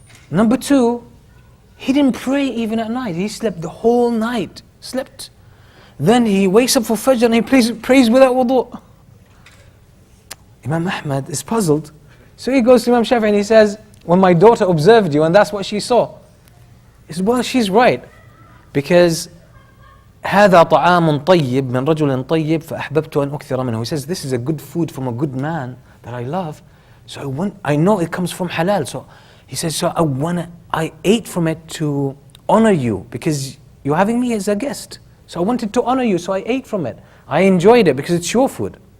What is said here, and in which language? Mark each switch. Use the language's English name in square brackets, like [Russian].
[English] Number 2, he didn't pray even at night. He slept the whole night. Then he wakes up for Fajr and he prays without wudu. Imam Ahmed is puzzled. So he goes to Imam Shafi'i and he says, when my daughter observed you and that's what she saw. He says, well, she's right. [Arabic] Because هذا طعام طيب من رجل طيب فأحببت أن أكثر منه. [English] He says, this is a good food from a good man that I love. So I know it comes from halal. So he says, so I ate from it to honor you, because you're having me as a guest. So I wanted to honor you, so I ate from it. I enjoyed it because it's your food.